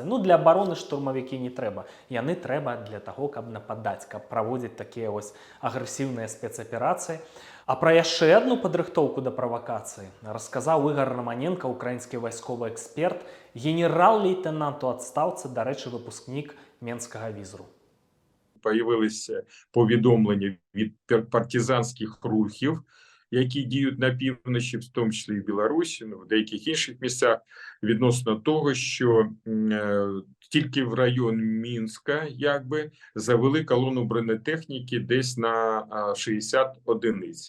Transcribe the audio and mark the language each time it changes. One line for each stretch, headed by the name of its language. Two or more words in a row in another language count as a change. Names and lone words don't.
Belarusian: Ну, для абароны штурмавікі не трэба. Яны трэба для таго, каб нападаць, каб праводзіць такія агрэсіўныя спецаперацыі. А пра яшчэ адну падрыхтоўку да правакацыі расказаў Ігор Романенко, украінскі вайсковы эксперт, генерал-лейтенант у адстаўцы, дарэчы, выпускнік Менскага візру.
Ukrainian: Появилися повідомлення від партизанських рухів, які діють на півночі, в тому числі і в Білорусі, в деяких інших місцях, відносно того, що тільки в район Мінська завели колону бронетехніки десь на 60 одиниць.